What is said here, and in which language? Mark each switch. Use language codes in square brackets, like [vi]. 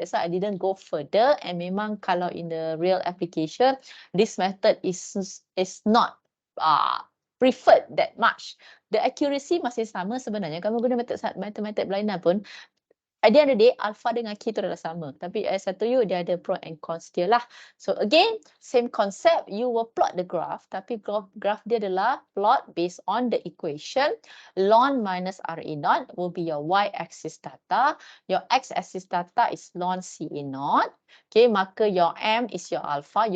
[en] That's why I didn't go further. And [ms] memang kalau [en] in the real application, this method is not preferred that much. [ms] The accuracy masih sama sebenarnya. Kamu guna method berlainan pun, [en] at the end of the day, [ms] alpha dengan K tu adalah sama. [en] Tapi as I told you, [ms] dia ada pro and cons dia lah. [en] So again, same concept, you will plot the graph. [ms] Tapi graph dia adalah plot based on the equation. [en] Ln minus RA0 will be your y-axis data. Your x-axis data is ln CA0. Okay, maka your M is your alpha.